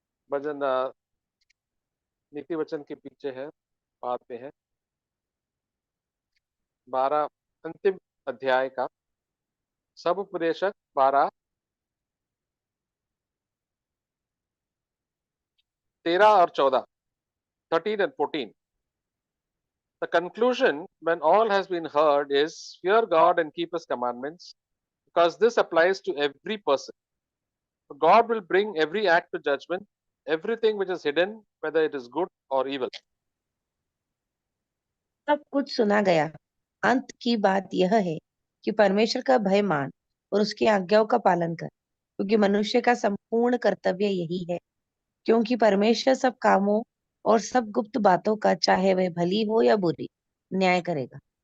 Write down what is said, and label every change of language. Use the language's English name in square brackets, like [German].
[Hindi] भजन नीति वचन के पीछे है, बाद में है 12, अंतिम अध्याय का सबोपदेशक 12, 13 और 14, [English] 13 and 14. The conclusion, when all has been heard, is fear God and keep His commandments, because this applies to every person. God will bring every act to judgment, everything which is hidden, whether it is good or evil. [Hindi] सब कुछ सुना गया। अंत की बात यह है कि परमेश्वर का भय मान और उसकी आज्ञाओं का पालन कर, क्योंकि मनुष्य का संपूर्ण कर्तव्य यही है। क्योंकि परमेश्वर सब कामों और सब गुप्त बातों का, चाहे वह भली हो या बुरी, न्याय करेगा।